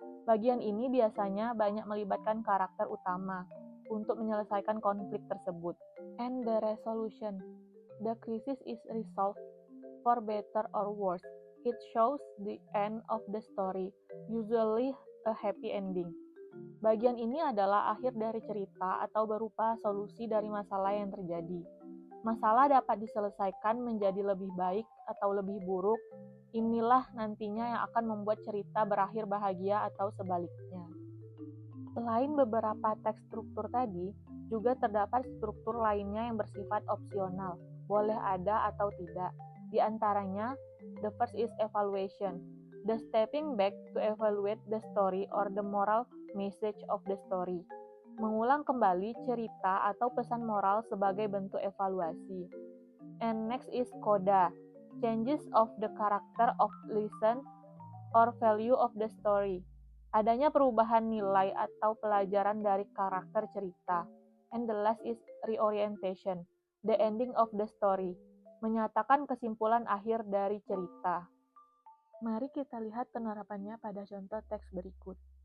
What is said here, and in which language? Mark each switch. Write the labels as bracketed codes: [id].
[id] Bagian ini biasanya banyak melibatkan karakter utama untuk menyelesaikan konflik tersebut. [en] And the resolution. The crisis is resolved for better or worse. It shows the end of the story, usually a happy ending. [id] Bagian ini adalah akhir dari cerita atau berupa solusi dari masalah yang terjadi. Masalah dapat diselesaikan menjadi lebih baik atau lebih buruk. Inilah nantinya yang akan membuat cerita berakhir bahagia atau sebaliknya. Selain beberapa teks struktur tadi, juga terdapat struktur lainnya yang bersifat opsional, boleh ada atau tidak. Di antaranya, [en] the first is evaluation, the stepping back to evaluate the story or the moral message of the story. [id] Mengulang kembali cerita atau pesan moral sebagai bentuk evaluasi. [en] And next is coda, changes of the character of lesson or value of the story. [id] Adanya perubahan nilai atau pelajaran dari karakter cerita. [en] And the last is reorientation, the ending of the story, [id] menyatakan kesimpulan akhir dari cerita. Mari kita lihat penerapannya pada contoh teks berikut.